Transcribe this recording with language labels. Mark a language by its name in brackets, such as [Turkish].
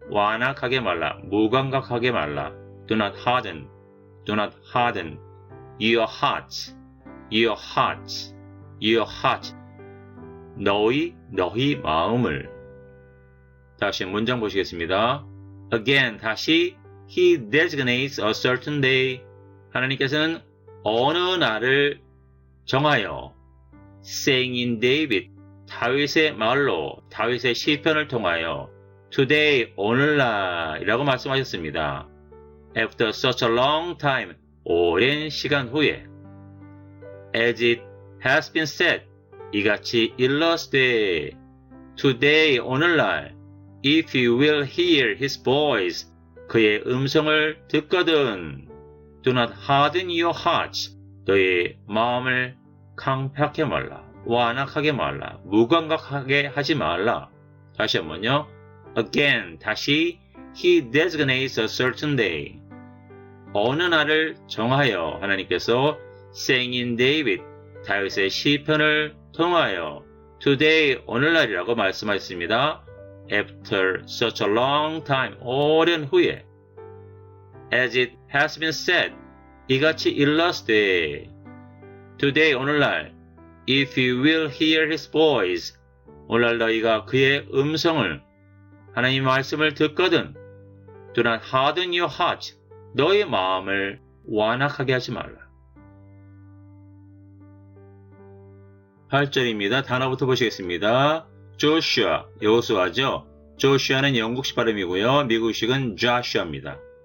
[Korean] 완악하게 말라. 무감각하게 말라. [English] Do not harden. Do not harden. Your hearts. Your hearts. Your heart. [Korean] 너희 마음을. 다시 문장 보시겠습니다. [English] Again, [Korean] 다시 [English] He designates a certain day. [Korean] 하나님께서는 어느 날을 정하여 [English] saying in David, [Korean] 다윗의 말로 다윗의 시편을 통하여 [English] today, [Korean] 오늘날이라고 말씀하셨습니다. [English] After such a long time, [Korean] 오랜 시간 후에 [English] as it has been said, [Korean] 이같이 일렀되 [English] today, [Korean] 오늘날 [English] if you will hear his voice, [Korean] 그의 음성을 듣거든 [English] do not harden your hearts, [Korean] 너의 마음을 강팍하게 말라, 완악하게 말라, 무감각하게 하지 말라. 다시 한번요. [English] Again, [Korean] 다시 [English] He designates a certain day. [Korean] 어느 날을 정하여 하나님께서 [English] saying in David, [Korean] 다윗의 시편을 통하여 [English] today, [Korean] 오늘날이라고 말씀하셨습니다. [English] After such a long time, [Korean] 오랜 후에 [English] as it has been said, [Korean] 이같이 일렀되 [English] today, [Korean] 오늘날 [English] if you will hear his voice, [Korean] 오늘날 너희가 그의 음성을 하나님 말씀을 듣거든 [English] do not harden your heart, [Korean] 너의 마음을 완악하게 하지 말라. 8절입니다. 단어부터 보시겠습니다. 조슈아, 여호수아죠. 조슈아는 영국식 발음이고요. 미국식은 Joshua입니다.